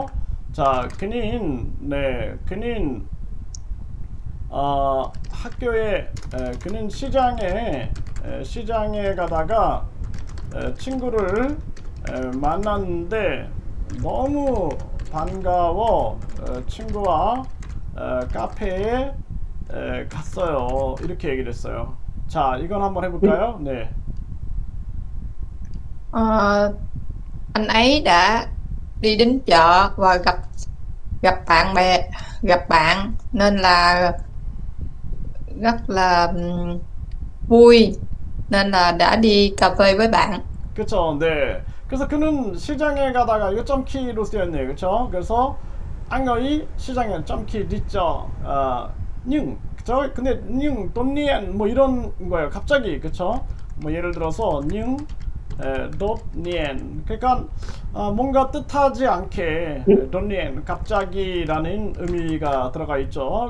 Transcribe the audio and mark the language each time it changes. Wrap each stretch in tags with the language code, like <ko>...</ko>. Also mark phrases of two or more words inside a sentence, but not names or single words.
<ko>자, 그는 학교에 그는 시장에 가다가 친구를 만났는데 너무 반가워 친구와 카페에 갔어요. 이렇게 얘기를 했어요. 자, 이건 한번 해볼까요? 네.</ko> <vi>Ờ, anh ấy đã đi đến chợ và gặp gặp gặp bạn nên là rất là vui nên là đã đi cà phê với bạn.</vi> <ko>그쵸, 네. 그래서 그는 시장에 가다가 이거 점키로 쓰였네요. 그쵸? 그래서</ko> <vi>anh ấy</vi> <ko>시장에 점키 리죠. 그쵸? 근데 돈니엔 뭐 이런 거예요. 갑자기 그쵸? 뭐 예를 들어서 돈니엔 그러니까 뭔가 뜻하지 않게 돈니엔 갑자기라는 의미가 들어가 있죠.</ko>